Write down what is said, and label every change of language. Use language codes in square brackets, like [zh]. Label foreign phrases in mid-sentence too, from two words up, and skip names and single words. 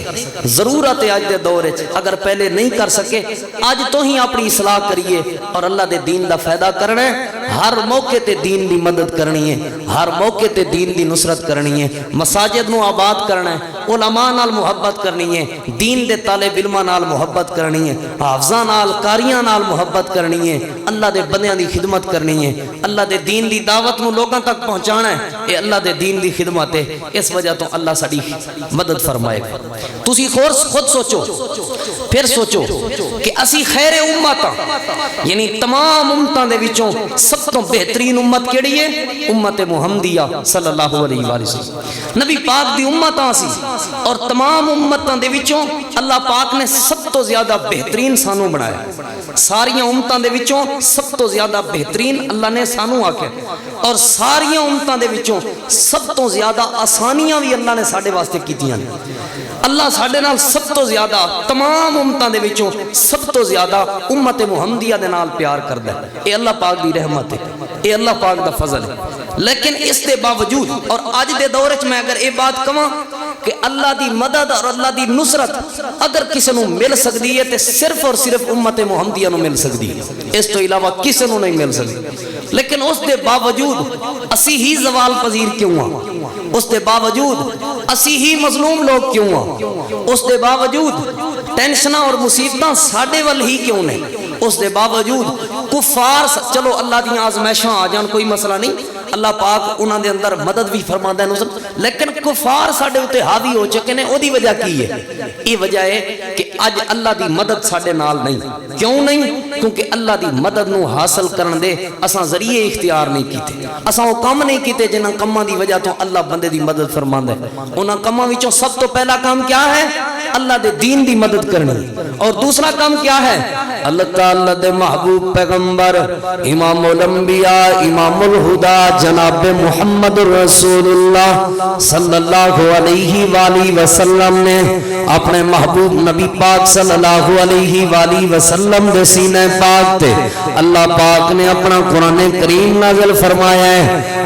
[pa] ضرورت ہے آج دے دور ہے، اگر پہلے نہیں کر سکے آج تو ہی اپنی اصلاح کریے اور اللہ دے دین دا فائدہ کرنا ہے، ہر موقع تے دین دی مدد کرنی ہے، ہر موقع تے دین دی نصرت کرنی ہے، مساجد نو آباد کرنا ہے، علماء نال محبت کرنی ہے، دین دے طالب علماء نال محبت کرنی ہے، حافظاں نال قاریاں نال محبت کرنی ہے، اللہ دے بندیاں دی خدمت کرنی ہے، اللہ دے دین دی دعوت نو لوگاں تک پہنچانا ہے، اے اللہ دے دین دی خدمت ہے، اس وجہ تو اللہ ساڈی مدد فرمائے گا۔ تسی خود سوچو، پھر سوچو کہ اسی خیر امت یعنی تمام امتاں دے وچوں سب تو بہترین امت کیڑی ہے؟ امت محمدیہ [ar] صلی اللہ علیہ وآلہ وسلم، [pa] نبی پاک دی امتاں سی، اور تمام امتاں دے وچوں اللہ پاک نے سب تو زیادہ بہترین سانو بنایا، ساریاں امتاں دے وچوں سب تو زیادہ بہترین اللہ نے سانو آکھیا، اور ساریاں امتاں دے وچوں سب تو زیادہ آسانیاں بھی اللہ نے ساڈے واسطے کیتیاں نے۔ اللہ ساڈے نال سب تو زیادہ تمام امتاں دے وچوں سب تو زیادہ امت محمدیہ دے نال پیار کردا ہے، اے اللہ پاک دی رحمت ہے، اے اللہ پاک دا فضل ہے۔ لیکن اس دے باوجود، اور آج دے دور وچ میں اگر اے بات کہاں کہ اللہ دی مدد اور اللہ دی نصرت اگر کسی نو مل سکتی ہے تے صرف اور صرف امت محمدیہ نو مل سکتی ہے، اس تو علاوہ کسی نو نہیں مل سکتی۔ لیکن اس دے باوجود اسی ہی زوال پذیر کیوں ہاں، اس دے باوجود اسی ہی مظلوم لوگ کیوں ہاں، اس دے باوجود ٹینشناں اور مصیبتاں ساڈے ول ہی کیوں نے، اس دے باوجود کفار، چلو اللہ دی آزمائشاں آ جان کوئی مسئلہ نہیں، اللہ پاک انہاں دے اندر مدد بھی فرماندا ہے نصرت، لیکن کفار ساڈے اوتے حاوی ہو چکے نے، اودی وجہ کی ہے؟ یہ وجہ ہے کہ اج اللہ دی مدد ساڈے نال نہیں۔ کیوں نہیں؟ کیونکہ اللہ دی مدد نو حاصل کرن دے اساں ذریعے اختیار نہیں کیتے، اساں وہ کام نہیں کیتے جنہاں کماں دی وجہ تو اللہ بندے دی مدد فرماندا ہے۔ انہاں کماں وچوں سب تو پہلا کام کیا ہے؟ اللہ دے دین دی مدد کرنی، اور دوسرا کام کیا ہے؟ اللہ تعالیٰ دے محبوب پیغمبر امام الانبیاء امام الہدا جناب محمد رسول اللہ [ar] صلی اللہ علیہ وآلہ وسلم [pa] نے اپنے محبوب نبی پاک [ar] صلی اللہ علیہ وآلہ وسلم [pa] دے سینے پاک تے اللہ پاک نے اپنا قرآن کریم نازل فرمایا ہے۔